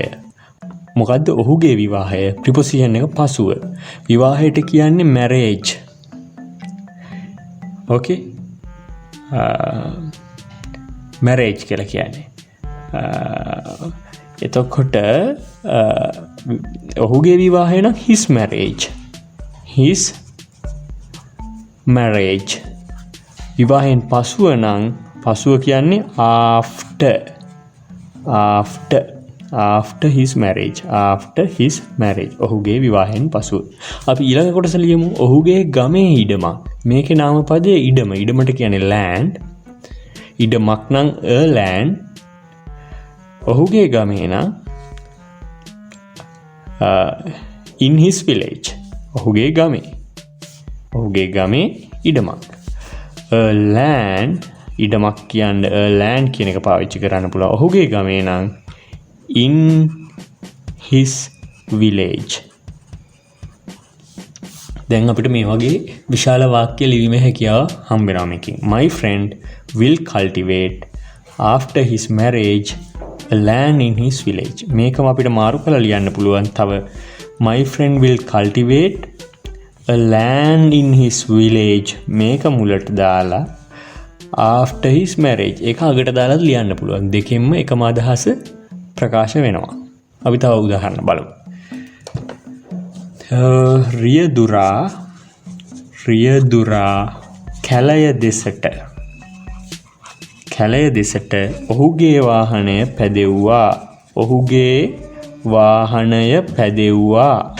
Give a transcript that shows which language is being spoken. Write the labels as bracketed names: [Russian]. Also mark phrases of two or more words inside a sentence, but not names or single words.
[Sinhala] මොකද්ද ඔහුගේ විවාහය? ප්‍රිපොසිෂන් එක පසුව. විවාහයට කියන්නේ marriage. ඕකේ? marriage කියලා කියන්නේ. එතකොට ඔහුගේ විවාහය නම් [English] his marriage. [Sinhala] විවාහයෙන් පසුව නම් පසුව කියන්නේ [English] after his marriage. [Sinhala] ඔහුගේ විවාහයෙන් පසුව. අපි ඊළඟ කොටස ලියමු. ඔහුගේ ගමේ ඉඩමක්. මේකේ නාමපදයේ ඉඩමට කියන්නේ land. ඉඩමක් නම් [English] a land. [Sinhala] ඔහුගේ ගමේ නම් [English] in his village. [Sinhala] ඔහුගේ ගමේ ඉඩමක්. [English] a land [Sinhala] ඉඩමක් කියන්නේ [English] a land [Sinhala] කියන එක පාවිච්චි කරන්න පුළුවන්. ඔහුගේ ගමේ නම් [English] in his village. [Sinhala] දැන් අපිට මේ වගේ විශාල වාක්‍ය ලිවීමේ හැකියාව හම්බ වෙනවා මේකෙන්. [English] My friend will cultivate after his marriage a land in his village. [Sinhala] මේකම අපිට මාරු කරලා ලියන්න පුළුවන්. තව [English] my friend will cultivate a land in his village [Sinhala] මේක මුලට දාලා [English] after his marriage [Sinhala] ඒක අගට දාලා ලියන්න පුළුවන්. දෙකෙන්ම එකම අදහස ප්‍රකාශ වෙනවා. අපි තව උදාහරණ බලමු. රියදුරා කැලය දෙසට ඔහුගේ වාහනය පැදෙව්වා.